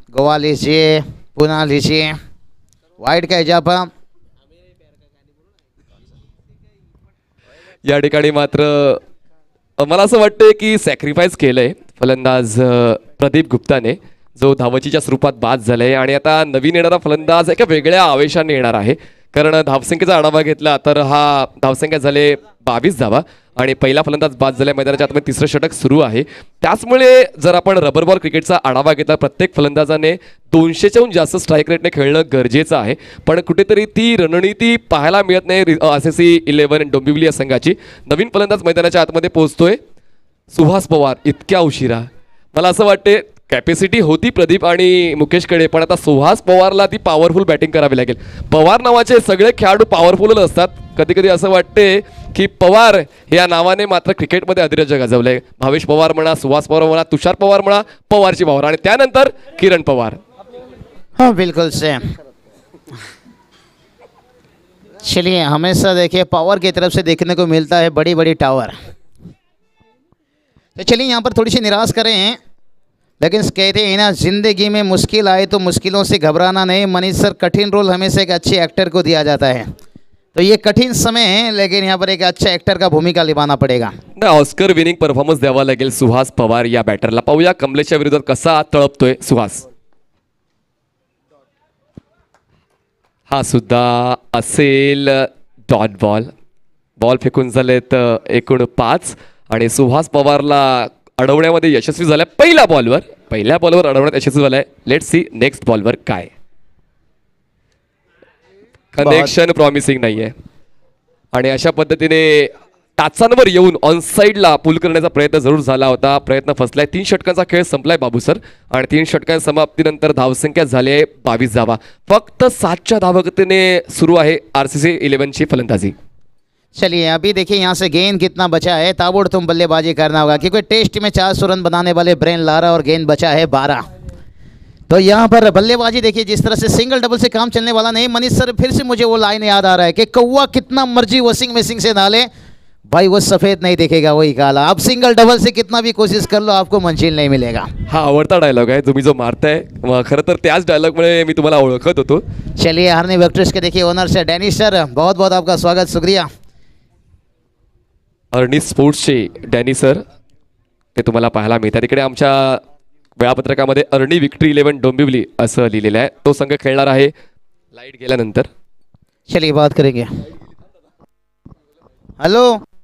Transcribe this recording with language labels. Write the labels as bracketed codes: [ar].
[hi] गोवा लीजिए, पूना लीजिए, वाइड का इजाफा. [mr] या ठिकाणी मात्र मला असं वाटतंय की सॅक्रिफाईस केलंय फलंदाज प्रदीप गुप्ताने, जो धावचीच्या स्वरूपात बाद झालाय, आणि आता नवीन येणारा फलंदाज एका वेगळ्या आवेशाने येणार आहे. कारण धावसंख्येचा आढावा घेतला तर हा धावसंख्या झाले 22 धावा आणि पहिला फलंदाज बाद झाला. मैदानाच्या आतमध्ये तिसरं षटक सुरू आहे. त्याचमुळे जर आपण रबर बॉल क्रिकेटचा आढावा घेतला, प्रत्येक फलंदाजाने 200च्याहून जास्त स्ट्राईक रेटने खेळणं गरजेचं आहे, पण कुठेतरी ती रणनीती पाहायला मिळत नाही RCC11 डोंबिवली या संघाची. नवीन फलंदाज मैदानाच्या आतमध्ये पोहोचतोय सुहास पवार इतक्या उशिरा. मला असं वाटते कॅपॅसिटी होती प्रदीप आणि मुकेशकडे, पण आता सुहास पवारला ती पॉवरफुल बॅटिंग करावी लागेल. पवार नावाचे सगळे खेळाडू पॉवरफुलच असतात. कधी कधी असं वाटते की पवार या नावाने मात्र क्रिकेटमध्ये अधिराज्य गाजवलंय. भावेश पवार म्हणा, सुहास पवार म्हणा, तुषार पवार म्हणा, पवारची पवार आणि त्यानंतर किरण पवार. [hi] हाँ बिल्कुल से. चलिए हमेशा देखिए पावर की तरफ से देखने को मिलता है बड़ी बड़ी टावर. तो चलिए यहाँ पर थोड़ी सी निराश करें, लेकिन कहते हैं ना जिंदगी में मुश्किल आए तो मुश्किलों से घबराना नहीं. मनीष सर, कठिन रोल हमेशा एक अच्छे एक्टर को दिया जाता है, तो ये कठिन समय है, लेकिन यहाँ पर एक अच्छा एक्टर का भूमिका निभाना पड़ेगा. [mr] ऑस्कर विनिंग परफॉर्मन्स द्यावा लागेल सुहास पवार या बॅटरला. पाहूया कमलेशच्या विरोधात कसा तळपतोय सुहास. हा सुद्धा असेल डॉट बॉल. बॉल फेकून झालेत एकूण 5 आणि सुहास पवारला अडवण्यामध्ये यशस्वी झालाय. पहिल्या बॉलवर अडवण्यात यशस्वी झालाय. [en] let's see next [mr] बॉलवर काय. कनेक्शन प्रॉमिसिंग नाहीये आणि अशा पद्धतीने टाचांवर येऊन ऑनसाईडला पूल करण्याचा प्रयत्न जरूर झाला होता. प्रयत्न फसलाय. 3 षटकांचा खेळ संपलाय बाबू सर आणि 3 षटकांच्या समाप्तीनंतर धावसंख्या झाली आहे 22 धावा. फक्त 7च्या धावगतीने सुरू आहे RCC 11ची फलंदाजी. [hi] चलिए अभी देखिए यहाँ से गेंद कितना बचा है, ताबड़तोड़ बल्लेबाजी करना होगा क्योंकि टेस्ट में 400 रन बनाने वाले ब्रेन लारा और गेंद बचा है 12. तो यहाँ पर बल्लेबाजी देखिए जिस तरह से सिंगल डबल से काम चलने वाला नहीं. मनीष सर फिर से मुझे वो लाइन याद आ रहा है कि कौवा कितना मर्जी वॉशिंग मशीन से डाले भाई वो सफ़ेद नहीं दिखेगा वही काला. आप सिंगल डबल से कितना भी कोशिश कर लो आपको मंजिल नहीं मिलेगा. [mr] हा आवडता डायलॉग आहे तुम्ही जो मारताय. खरं तर त्याच डायलॉगमुळे मी तुम्हाला ओळखत होतो. [hi] चलिए हारने वेक्टर्स के देखिए ओनर से डैनिश सर बहुत बहुत आपका स्वागत, शुक्रिया. [mr] अर्नी स्पोर्ट्सचे डॅनी सर ते तुम्हाला पाहायला मिळतात. तिकडे आमच्या वेळापत्रकामध्ये अर्नी विक्ट्री 11 डोंबिवली असं लिहिलेलं आहे. तो संघ खेळणार आहे लाईट गेल्यानंतर. [hi] चलिए बात करेंगे. [en] hello